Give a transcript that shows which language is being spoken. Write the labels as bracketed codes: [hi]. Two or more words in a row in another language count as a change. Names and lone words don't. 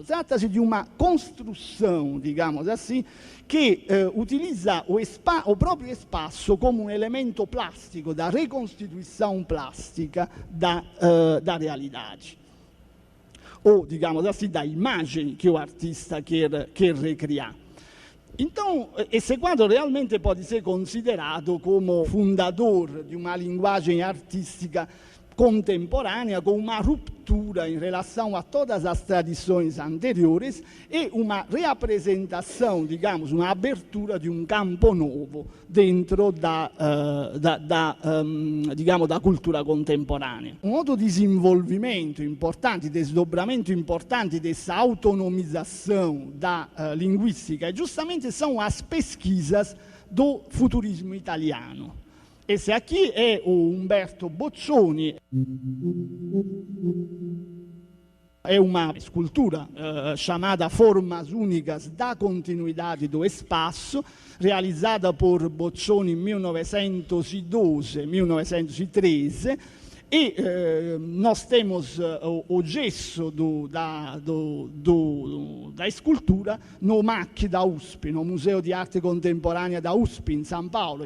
[pt] Trata-se de uma construção, digamos assim, que utilizza o próprio espaço como um elemento plástico da reconstituição plástica da realidade. Ou, digamos assim, da imagem que o artista quer recriar. Então, esse quadro realmente pode ser considerato como fundador [it] di una [pt] linguagem artística contemporânea, com uma ruptura em relação a todas as tradições anteriores e uma reapresentação, digamos, uma abertura de um campo novo dentro digamos, da cultura contemporanea. Um outro desenvolvimento importante, desdobramento importante dessa autonomização da linguística, justamente são as pesquisas do futurismo italiano. Esse aqui è Umberto Boccioni, [it] è una scultura [pt] chamada Formas Únicas da Continuidade do Espaço, realizzata por Boccioni in 1912-1913, e nós temos o gesso da escultura no MAC da USP, no Museu de Arte Contemporânea da USP, em São Paulo.